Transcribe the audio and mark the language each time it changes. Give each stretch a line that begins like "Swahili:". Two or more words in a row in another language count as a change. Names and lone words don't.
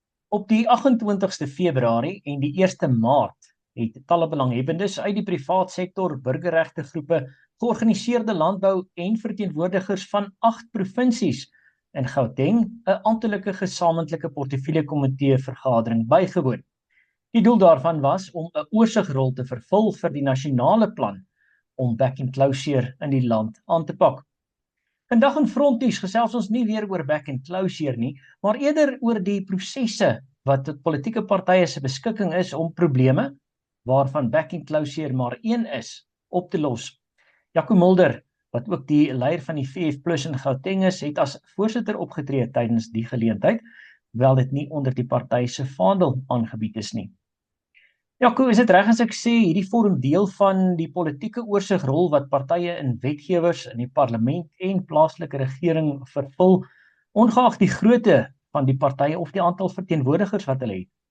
Afrikaans: Op die 28ste Februarie en die 1ste Maart het talle belanghebbendes uit die privaat sektor, burgerregte groepe, georganiseerde landbou en verteenwoordigers van 8 provinsies in Gauteng 'n amptelike gesamentlike portefeuljekomitee vergadering bygewoon. Die doel daarvan was om 'n oorsigrol te vervul vir die nasionale plan om
English: back and closure
Afrikaans: in die land aan te pak. Vandag in Frontnuus gesels ons nie weer oor
English: back and closure
Afrikaans: nie, maar eerder oor die prosesse wat tot politieke partye se beskikking is om probleme, waarvan
English: back and closure
Afrikaans: maar een is, op te los. Jaco Mulder, wat ook die leier van die VF+ in Gauteng is, het as voorsitter opgetree tydens die geleentheid, hoewel dit nie onder die party se vaandel aangebied is nie. Jaco, is dit reg as ek sê hierdie vorm deel van die politieke oorsigrol wat partye in wetgewers in die parlement en plaaslike regering vervul, ongeag die grootte van die partye of die aantal verteenwoordigers wat hulle het?